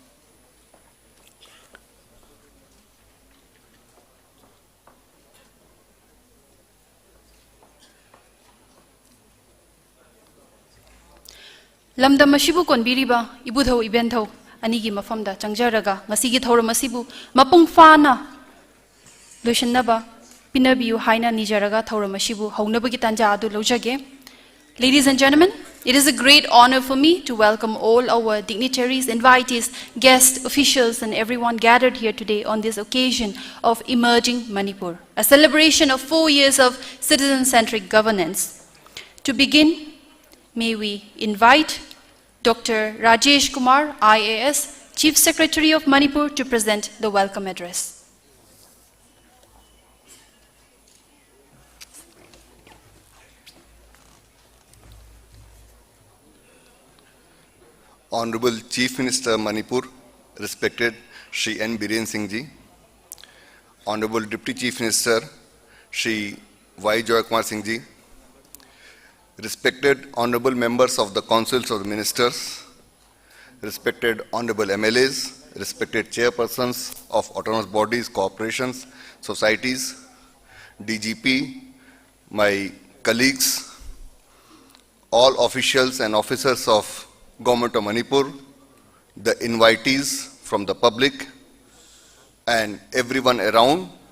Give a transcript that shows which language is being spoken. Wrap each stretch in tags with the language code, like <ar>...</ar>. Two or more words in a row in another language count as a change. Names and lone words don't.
<mni>Lamdam asibu konbiriba ibudho ibentho anigi mafamda changjaraga ngasigi thoram asibu mapung fana loisannaba pinabiu haina nijaraga thoram asibu haunabagi tanja adu lojage.</mni> <en>Ladies and gentlemen, it is a great honor for me to welcome all our dignitaries, invitees, guests, officials, and everyone gathered here today on this occasion of Emerging Manipur, a celebration of 4 years of citizen-centric governance. To begin, may we invite Dr. Rajesh Kumar, IAS, Chief Secretary of Manipur, to present the welcome address. Honorable Chief Minister Manipur, respected Shri N. Biren Singh Ji, Honorable Deputy Chief Minister Shri Y. Joy Kumar Singh Ji, respected Honorable Members of the Councils of the Ministers, respected Honorable MLAs, respected Chairpersons of autonomous bodies, corporations, societies, DGP, my colleagues, all officials and officers of Government of Manipur, the invitees from the public and everyone around,</en>